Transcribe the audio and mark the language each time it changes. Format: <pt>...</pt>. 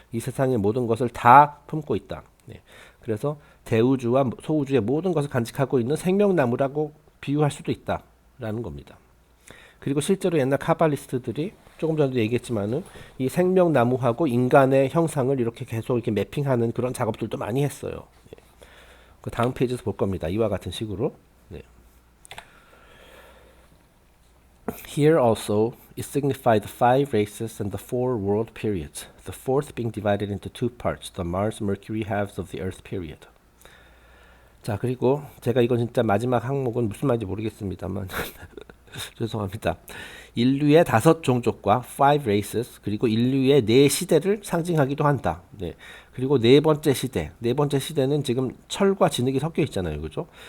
<ko>이 세상의 모든 것을 다 품고 있다. 네. 그래서 대우주와 소우주의 모든 것을 간직하고 있는 생명나무라고 비유할 수도 있다라는 겁니다. 그리고 실제로 옛날 카발리스트들이 조금 전에도 얘기했지만은 이 생명나무하고 인간의 형상을 이렇게 계속 이렇게 매핑하는 그런 작업들도 많이 했어요. 네. 그 다음 페이지에서 볼 겁니다. 이와 같은 식으로. 네.</ko> <en>Here also is signified the five races and the four world periods, the fourth being divided into two parts, the Mars-Mercury halves of the Earth period.</en> <ko>자, 그리고 제가 이건 진짜 마지막 항목은 무슨 말인지 모르겠습니다만 죄송합니다. 인류의 5종족과 5 races, 그리고 인류의 4시대를 상징하기도 한다. 네. 그리고 네 번째 시대는 지금 철과 진흙이 섞여 있잖아요. 그죠?</ko>